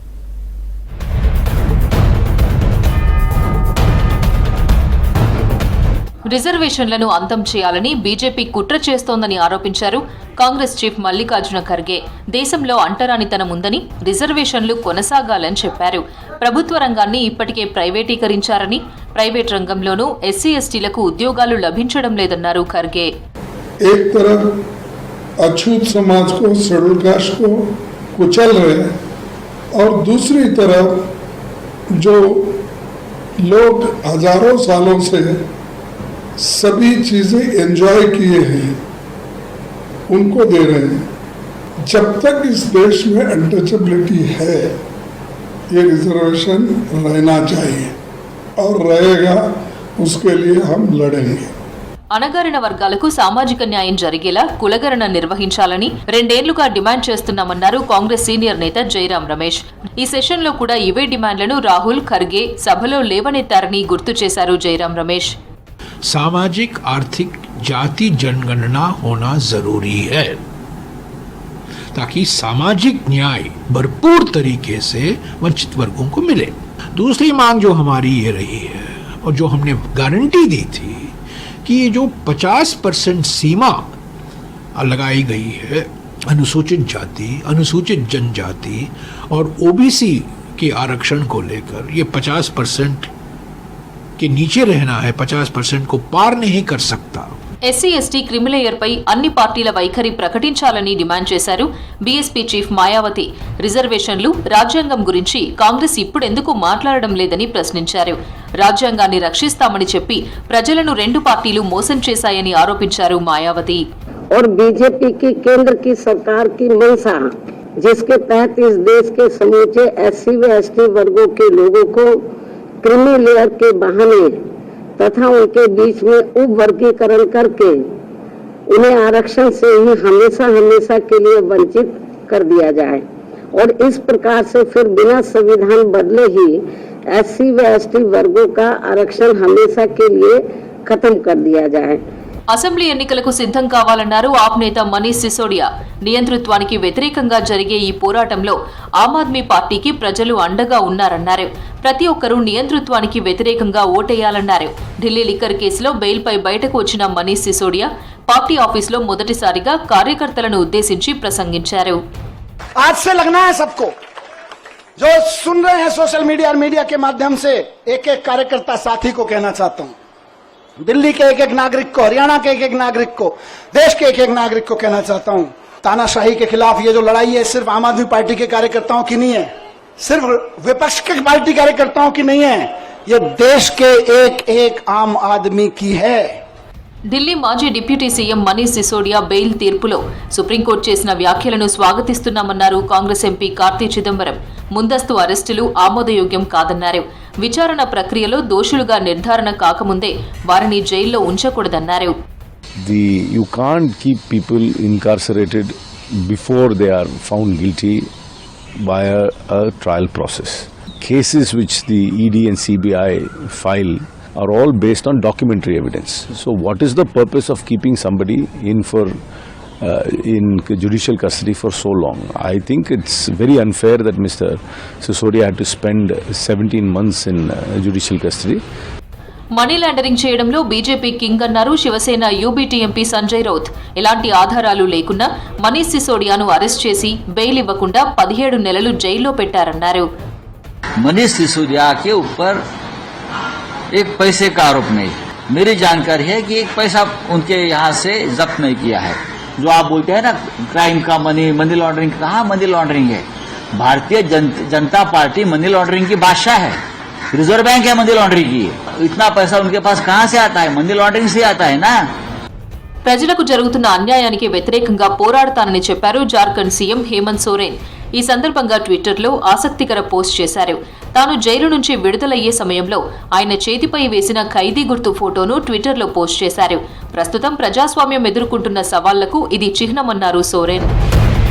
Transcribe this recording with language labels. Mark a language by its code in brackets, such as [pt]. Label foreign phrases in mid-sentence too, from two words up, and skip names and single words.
[te] రిజర్వేషన్లను అంతం చేయాలని బీజేపీ కుట్ర చేస్తోందని ఆరోపించారు. కాంగ్రెస్ చీఫ్ మల్లికార్జున ఖర్గే దేశంలో అంటరానితనం ఉందని, రిజర్వేషన్లు కొనసాగాలని చెప్పారు. ప్రభుత్వ రంగాన్ని ఇప్పటికే ప్రైవేటీకరించారని, ప్రైవేట్ రంగంలోనూ [en] SC STs [te] ఉద్యోగాలు లభించడం లేదన్నారు ఖర్గే. [hi] एक तरफ अछूत समाज को, [en] Scheduled Caste [hi] को कुचल रहे हैं और दूसरी तरफ जो लोग हजारों सालों से सभी चीजें एंजॉय किए हैं उनको दे रहे हैं. जब तक इस देश में अनटचेबिलिटी है ये रिजर्वेशन रहना चाहिए और रहेगा, उसके लिए हम लड़ेंगे. [te] అణగారిన వర్గాలకు సామాజిక న్యాయం జరిగేలా కులగణన నిర్వహించాలని 2 ఏళ్లుగా డిమాండ్ చేస్తున్నామన్నారు కాంగ్రెస్ సీనియర్ నేత జైరాం రమేష్. ఈ సెషన్లో కూడా ఇవే డిమాండ్లను రాహుల్ ఖర్గే సభలో లేవనెత్తారని గుర్తు చేశారు జైరాం రమేష్. [hi] सामाजिक आर्थिक जाति जनगणना होना जरूरी है ताकि सामाजिक न्याय भरपूर तरीके से वंचित वर्गों को मिले. दूसरी मांग जो हमारी ये रही है और जो हमने गारंटी दी थी कि ये जो 50% सीमा लगाई गई है अनुसूचित जाति, अनुसूचित जनजाति और ओबीसी के आरक्षण को लेकर, ये 50% के नीचे रहना है, 50% को पार नहीं कर सकता. [en] SC ST creamy layer [te] పై అన్ని పార్టీల వైఖరి ప్రకటించాలని డిమాండ్ చేశారు. బీఎస్పీ చీఫ్ మాయావతి రిజర్వేషన్లు, రాజ్యాంగం గురించి కాంగ్రెస్ ఇప్పుడెందుకు మాట్లాడడం లేదని ప్రశ్నించారు. రాజ్యాంగాన్ని రక్షిస్తామని చెప్పి ప్రజలను 2 పార్టీలు మోసం చేశాయని ఆరోపించారు మాయావతి. [hi] और बीजेपी की केंद्र की सरकार की मंशा, जिसके तहत इस देश के समूचे एससी व एसटी वर्गों के लोगों को [en] creamy layer [hi] के बहाने तथा उनके बीच में उप वर्गीकरण करके उन्हें आरक्षण से ही हमेशा हमेशा के लिए वंचित कर दिया जाए और इस प्रकार से फिर बिना संविधान बदले ही एससी व एसटी वर्गों का आरक्षण हमेशा के लिए खत्म कर दिया जाए. [te] అసెంబ్లీ ఎన్నికలకు సిద్ధం కావాలన్నారు ఆప్ నేత మనీష్ సిసోడియా. నియంతృత్వానికి వ్యతిరేకంగా జరిగే ఈ పోరాటంలో ఆమ్ ఆద్మీ పార్టీకి ప్రజలు అండగా ఉన్నారన్నారు. ప్రతి ఒక్కరూ నియంతృత్వానికి వ్యతిరేకంగా ఓటేయాలన్నారు. ఢిల్లీ లిక్కర్ కేసులో బెయిల్పై బయటకు వచ్చిన మనీష్ సిసోడియా [en] party office [te] మొదటిసారిగా కార్యకర్తలను ఉద్దేశించి ప్రసంగించారు. [hi] आज से लगना है सबको, जो सुन रहे हैं [en] social media [hi] और मीडिया के माध्यम से, एक एक कार्यकर्ता साथी को कहना चाहता हूं, दिल्ली के एक एक नागरिक को, हरियाणा के एक एक नागरिक को, देश के एक एक नागरिक को कहना चाहता हूं, तानाशाही के खिलाफ ये जो लड़ाई है सिर्फ आम आदमी पार्टी के कार्यकर्ताओं की नहीं है, सिर्फ विपक्ष के पार्टी कार्यकर्ताओं की नहीं है, ये देश के एक एक आम आदमी की है. [te] ఢిల్లీ మాజీ [en] Deputy CM [te] మనీష్ సిసోడియా బెయిల్ తీర్పులో సుప్రీంకోర్టు చేసిన వ్యాఖ్యలను స్వాగతిస్తున్నామన్నారు కాంగ్రెస్ ఎంపీ కార్తీ చిదంబరం. ముందస్తు అరెస్టులు ఆమోదయోగ్యం కాదన్నారు. విచారణ ప్రక్రియలో దోషులుగా నిర్ధారణ కాకముందే వారిని జైల్లో ఉంచకూడదన్నారు. [en] You can't keep people incarcerated before they are found guilty by a trial process. Cases which the ED and CBI file are all based on documentary evidence. So what is the purpose of keeping somebody in judicial custody for so long? I think it's very unfair that Mr. Sisodia had to spend 17 months in judicial custody. money laundering [te] చేయడంలో బీజేపీ కింగ్ అన్నారు శివసేన యూబీటీ ఎంపీ సంజయ్ రౌత్. ఎలాంటి ఆధారాలు లేకున్నా మనీష్ సిసోడియాను అరెస్ట్ చేసి బెయిల్ ఇవ్వకుండా 17 నెలలు జైల్లో పెట్టారన్నారు. [hi] మనీష్ సిసోడియా के ऊपर एक पैसे का आरोप नहीं. मेरी जानकारी है कि एक पैसा उनके यहाँ से जब्त नहीं किया है. जो आप बोलते हैं ना क्राइम का [en] money laundering, [hi] कहाँ [en] money laundering [hi] है? भारतीय जनता पार्टी [en] money laundering [hi] की बादशाह है. रिजर्व बैंक है [en] money laundering [hi] की. इतना पैसा उनके पास कहाँ से आता है? [en] money laundering [hi] से आता है ना. [te] ప్రజలకు జరుగుతున్న అన్యాయానికి వ్యతిరేకంగా పోరాడతానని చెప్పారు జార్ఖండ్ సీఎం హేమంత్ సోరెన్. ఈ సందర్భంగా ట్విట్టర్లో ఆసక్తికర పోస్ట్ చేశారు. తాను జైలు నుంచి విడుదలయ్యే సమయంలో ఆయన చేతిపై వేసిన ఖైదీ గుర్తు ఫోటోను ట్విట్టర్లో పోస్ట్ చేశారు. ప్రస్తుతం ప్రజాస్వామ్యం ఎదుర్కొంటున్న సవాళ్లకు ఇది చిహ్నమన్నారు సోరెన్.